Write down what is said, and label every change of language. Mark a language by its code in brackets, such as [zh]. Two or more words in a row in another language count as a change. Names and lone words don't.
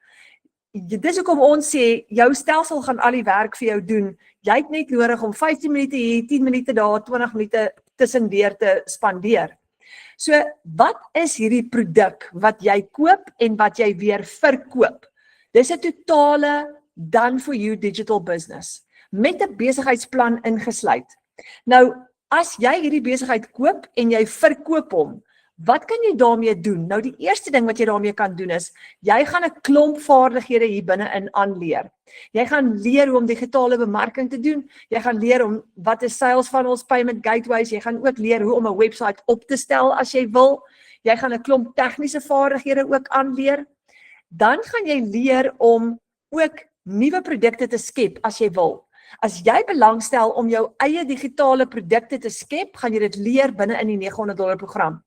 [af] Dis hoekom ons sê, jou stelsel gaan al die werk vir jou doen. Jy het net nodig om 15 minute hier, 10 minute daar, 20 minute tussendeur te spandeer. So, wat is hierdie produk wat jy koop en wat jy weer verkoop? Dis 'n totale [en] done for you digital business, [af] met 'n besigheidsplan ingesluit. Nou, as jy hierdie besigheid koop en jy verkoop hom, wat kan jy daarmee doen? Nou, die eerste ding wat jy daarmee kan doen is, jy gaan 'n klomp vaardighede hier binne-in aanleer. Jy gaan leer hoe om digitale bemarking te doen, jy gaan leer om wat is [en] sales funnels, payment gateways, [af] jy gaan ook leer hoe om 'n website op te stel as jy wil, jy gaan 'n klomp tegniese vaardighede ook aanleer, dan gaan jy leer om ook nuwe produkte te skep as jy wil. As jy belangstel om jou eie digitale produkte te skep, gaan jy dit leer binne in die $900 program.